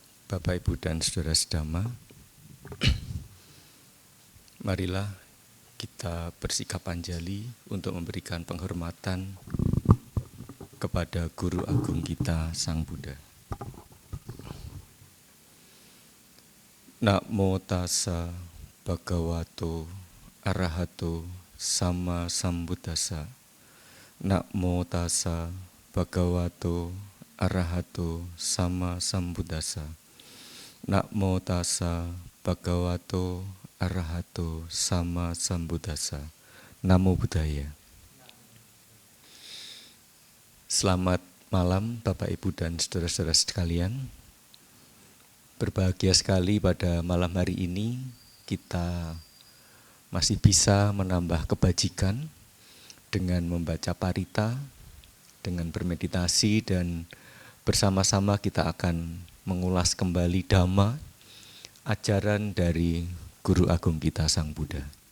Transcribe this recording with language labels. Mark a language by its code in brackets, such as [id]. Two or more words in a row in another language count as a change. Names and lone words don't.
[id] Bapak, Ibu, dan Saudara Sedama, marilah kita bersikap anjali untuk memberikan penghormatan kepada Guru Agung kita, Sang Buddha. [pi] Namo tassa bhagavato arahato sama sambuddhassa. Namo tassa bhagavato arahato sama sambuddhassa. Namo tassa bhagavato arahato sama sambuddhassa. Namo Buddhaya. [id] Selamat malam Bapak, Ibu, dan saudara-saudara sekalian. Berbahagia sekali pada malam hari ini kita masih bisa menambah kebajikan dengan membaca parita, dengan bermeditasi, dan bersama-sama kita akan mengulas kembali Dhamma, ajaran dari Guru Agung kita Sang Buddha.